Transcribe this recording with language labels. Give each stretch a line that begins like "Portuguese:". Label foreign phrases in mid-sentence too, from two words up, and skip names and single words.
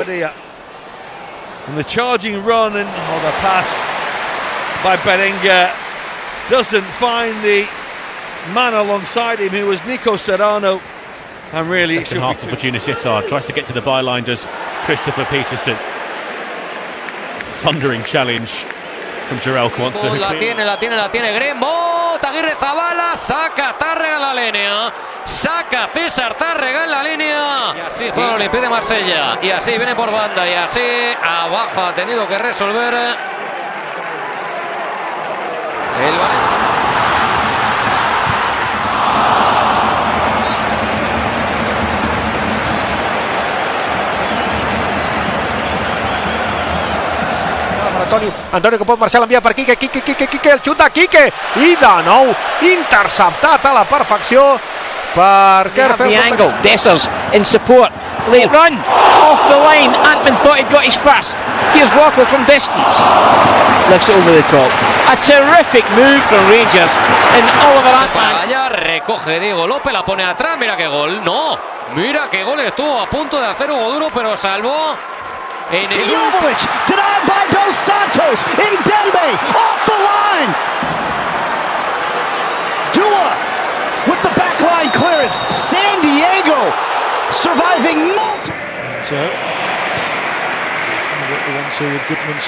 English: And the charging run and the pass by Berenguer doesn't find the man alongside him, who was Nico Serrano. And really, it should be for Fortuna Sittard. Tries to get to the byline, does Christopher Peterson. Thundering challenge from Jarell Kwanzaa.
Spanish: La tiene Grembo, Aguirre Zabala, saca Tárrega en la línea, saca César Tárrega en la línea, y así juega el Olympique de Marsella, y así viene por banda, y así abajo ha tenido que resolver el Valencia.
Catalan: Antonio che può marxar, l'envia per Quique, el xuta, Quique, i de nou interceptat a la perfecció per
English: the angle, Dessers in support, late run off the line. Antman thought he'd got his first. Here's Rothwell from distance, lifts it over the top. A terrific move from Rangers and Oliver Antman.
Spanish: Allá recoge Diego López, la pone atrás, mira qué gol, no, mira qué gol, estuvo a punto de hacer Hugo Duro pero salvó.
English: Jovovic, denied by Dos Santos, Ndembe, off the line! Dua with the backline clearance, San Diego surviving multiple. So, what the 1-2 with Goodmanson.